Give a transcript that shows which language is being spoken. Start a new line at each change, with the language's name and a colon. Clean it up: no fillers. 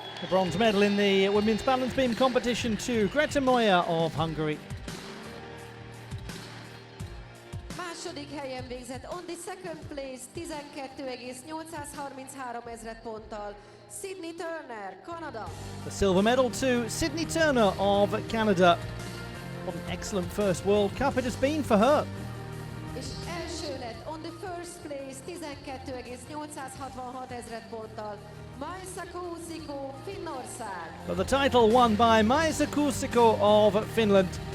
English: The bronze medal in the women's balance beam competition to Greta Moyer of Hungary.
Hungarian: Második helyen végzett,
English: on the second place,
Hungarian: 12,833 ezred ponttal, Sydney Turner, Kanada.
English: The silver medal to Sydney Turner of Canada. What an excellent first World Cup it has been for her.
Hungarian: És első lett,
English: on the first place,
Hungarian: 12,866 ezred ponttal, Maisa Kuusiko, Finnország.
English: But the title won by Maisa Kuusiko of Finland.